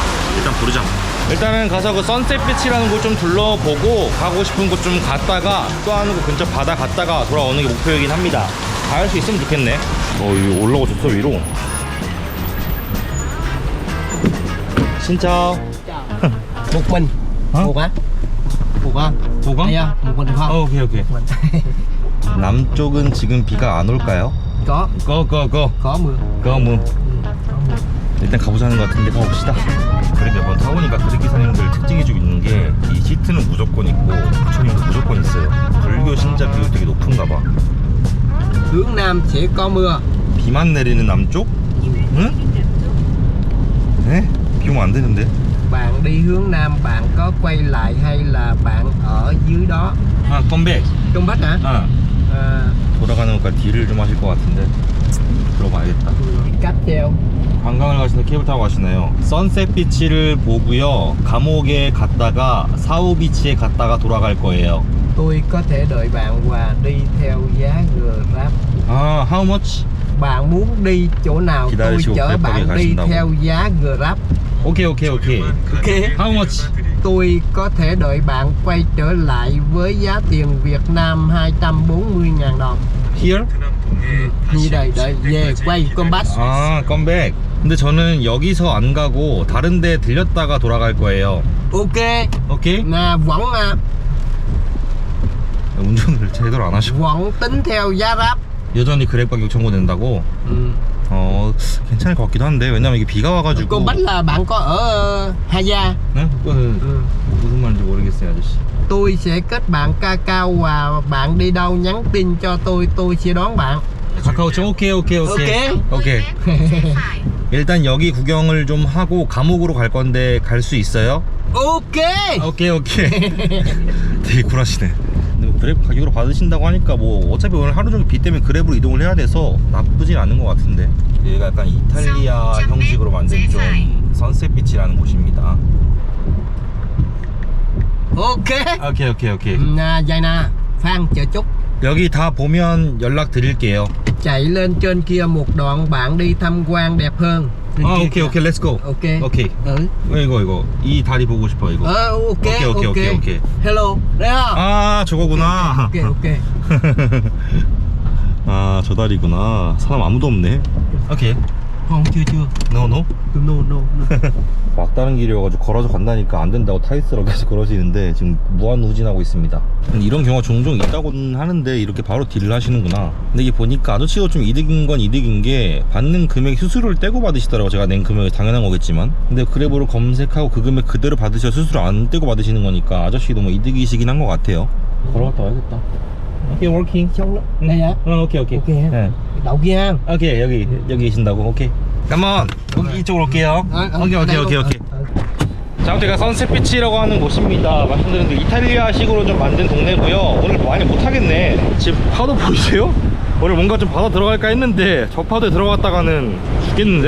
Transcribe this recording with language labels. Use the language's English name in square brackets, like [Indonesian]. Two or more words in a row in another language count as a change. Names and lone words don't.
[Korean] 일단 부르자. 일단은 가서 그 선셋 비치라는 곳 좀 둘러보고 가고 싶은 곳 좀 갔다가 또 하는 곳 근처 바다 갔다가 돌아오는 게 목표이긴 합니다. 갈 수 있으면 좋겠네. 이거 올라오셨어 위로. 진짜. [Vietnamese] Một mình. Hả? Một á. Một á. [Korean] 도강? [Vietnamese] Đây à, một mình được không? [English] okay okay. [Vietnamese] Một mình. [Korean] 남쪽은 지금 비가 안 올까요? [Vietnamese] Có [Korean] 고 [Vietnamese] mưa. [Korean] 고 뭐. [Vietnamese] Có mưa. [Korean] 일단 가보자는 것 같은데 가봅시다. 그래 몇 번 타보니까 그릇 기사님들 특징이 좀 있는 게 이 시트는 무조건 있고 부처님도 무조건 있어요. 불교 신자 비율 되게 높은가 봐. [Vietnamese] Hướng Nam sẽ có mưa. [Korean] 비만 내리는 남쪽? 응? 네? 비 오면 안 되는데. [Vietnamese] Bạn đi hướng Nam bạn có quay lại hay là bạn ở dưới đó? [Korean] 아 컴백. [Vietnamese] Trong Bắc hả? [Korean] 아 돌아가는 것과 딜을 좀 하실 것 같은데 들어봐야겠다. [Vietnamese] Cáp treo. [Korean] 관광을 가시는 케이블 타고 가시나요? 선셋 비치를 보고요. 감옥에 갔다가 사우 비치에 갔다가 돌아갈 거예요. [Vietnamese] Tôi có thể đợi bạn và đi theo giá Grab. [English] 아, how much? [Vietnamese] Bạn muốn đi chỗ nào tôi [Korean] 기다리시고 [Vietnamese] chở [Korean] 그랩하게 [Vietnamese] bạn đi [Korean] 가신다고. [Vietnamese] theo giá Grab. [Korean] 오케이. [Vietnamese] Ok. [English] How much? [Vietnamese] Tôi có thể đợi bạn quay trở lại với giá tiền Việt Nam 240.000 đồng. [English] Here? [Vietnamese] Như đây, đợi về quay comeback. [Korean] 아, 컴백. 근데 저는 여기서 안 가고 다른 데 들렸다가 돌아갈 거예요. Ok. 오케이? [Vietnamese] Là vẫn [Korean] 운전을 제대로 안 하시고 [Vietnamese] vẫn tính theo giá Grab. [Korean] 여전히 그랩 가격 청구된다고? 괜찮을 것 같기도 한데 왜냐면 이게 비가 와가지고. [Vietnamese] Comeback là bạn có ở Hà Gia. [Korean] 네? 그거는 무슨 말인지 모르겠어요, 아저씨. [Vietnamese] Tôi sẽ kết bạn Kakao và bạn đi đâu nhắn tin cho tôi sẽ đón bạn. [Korean] 카카오톡 오케이. 일단 여기 구경을 좀 하고 감옥으로 갈 건데 갈 수 있어요? [Vietnamese] Ok. [Korean] 오케이. 되게 쿨하시네. 근데 뭐 그랩 가격으로 받으신다고 하니까 뭐 어차피 오늘 하루 종일 비 때문에 그랩으로 이동을 해야 돼서 나쁘진 않은 것 같은데. 여기가 약간 이탈리아 형식으로 만든 좀 선셋 비치라는 곳입니다. [Vietnamese] Ok. [Korean] 오케이. [Vietnamese] Vậy nè, Phan chờ chút. [Korean] 여기 다 보면 연락 드릴게요. [Vietnamese] Chạy lên trên kia một đoạn bạn đi tham quan đẹp hơn. Lên [Korean] 아 [Vietnamese] kia [Korean] 오케이 [Vietnamese] kìa. [English] let's go. okay. [Korean] 이거 이 다리 보고 싶어 이거. [English] Ok. Hello, [Vietnamese] đây không? [Korean] 아 저거구나. [Vietnamese] Ok. [Korean] 아 저 다리구나. 사람 아무도 없네. 오케이. [Vietnamese] Không, chưa. [English] No. No. [Korean] 막다른 길이어가지고 걸어서 간다니까 안 된다고 타이스로 계속 그러시는데 지금 무한 후진하고 있습니다. 이런 경우가 종종 있다고는 하는데 이렇게 바로 딜을 하시는구나. 근데 이게 보니까 아저씨가 좀 이득인 건 이득인 게 받는 금액 수수료를 떼고 받으시더라고. 제가 낸 금액이 당연한 거겠지만 근데 그랩으로 검색하고 그 금액 그대로 받으셔 수수료 안 떼고 받으시는 거니까 아저씨도 뭐 이득이시긴 한 것 같아요. 걸어갔다 와야겠다. [English] okay walking. [Vietnamese] Đây hả? [Korean] 오케이. 네. [Vietnamese] Đậu kia ha. [Korean] 오케이 여기 계신다고. 오케이. [English] come on. [Korean] 여기 이쪽으로 올게요. 오케이. 자, 제가 선셋 비치라고 하는 곳입니다. 말씀드린 대로 이탈리아식으로 좀 만든 동네고요. 오늘 많이 못하겠네. 지금 파도 보이세요? 오늘 뭔가 좀 바다 들어갈까 했는데 저 파도에 들어갔다가는 죽겠는데?